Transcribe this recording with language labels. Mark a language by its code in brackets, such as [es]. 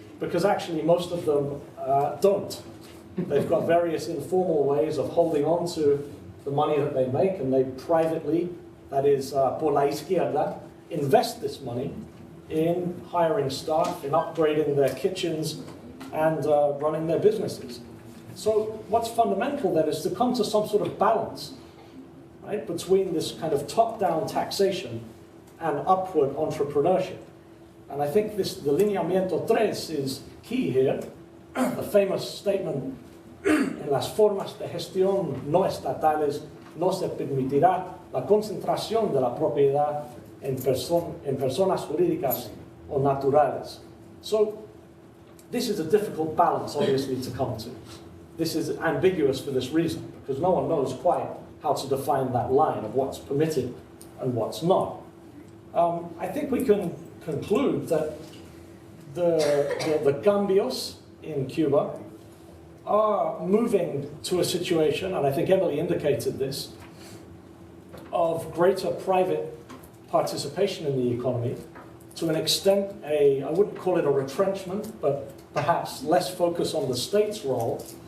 [en] Because actually most of them don't. They've got various informal ways of holding on to the money that they make, and they privately, that is, [es] por la izquierda, [en] invest this money in hiring staff, in upgrading their kitchens, and running their businesses. So what's fundamental then is to come to some sort of balance, right, between this kind of top-down taxation and upward entrepreneurship. And I think this, the lineamiento 3 is key here. The famous statement, [es] en las formas de gestión no estatales no se permitirá la concentración de la propiedad en personas jurídicas o naturales. [en] So this is a difficult balance, obviously, to come to. This is ambiguous for this reason, because no one knows quite how to define that line of what's permitted and what's not. I think we can conclude that the cambios in Cuba are moving to a situation, and I think Emily indicated this, of greater private participation in the economy, to an extent, I wouldn't call it a retrenchment, but perhaps less focus on the state's role.